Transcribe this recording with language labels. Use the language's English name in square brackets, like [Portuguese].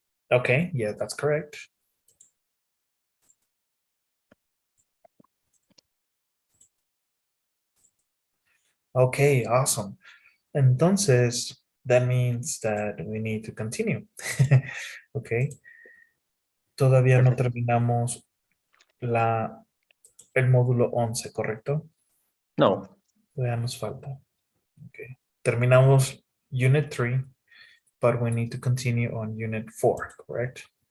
[English] Okay, yeah, that's correct. Okay, awesome. Entonces, that means that we need to continue. [Spanish] Okay. Todavía no Perfecto. terminamos el módulo 11, ¿correcto? No, Todavía nos falta. Okay. Terminamos [English] Unit 3, but we need to continue on Unit 4, correct?